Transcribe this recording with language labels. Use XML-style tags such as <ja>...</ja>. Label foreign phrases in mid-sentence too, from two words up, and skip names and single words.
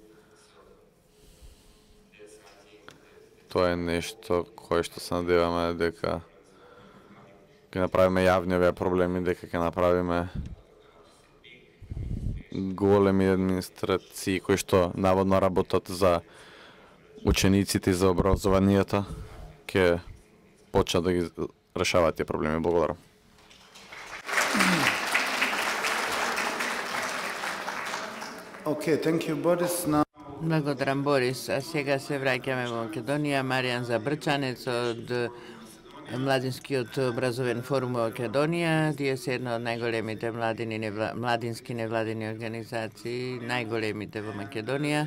<mk>Тоа е нешто кое што се надеваме дека ќе направиме јавни овие проблеми, дека ќе направиме големи администрации кои што наводно работат за учениците и за образованието, ќе почнат да ги решаваат тие проблеми. Благодарам.</mk> <en>Okay, thank you, Boris. Now,</en> <mk>Благодарам, Борис. А сега се враќаме во Македонија. Маријан Забрчанец од Младинскиот образовен форум во Македонија. Тие се една од најголемите младински невладини организации, најголемите во Македонија.</mk>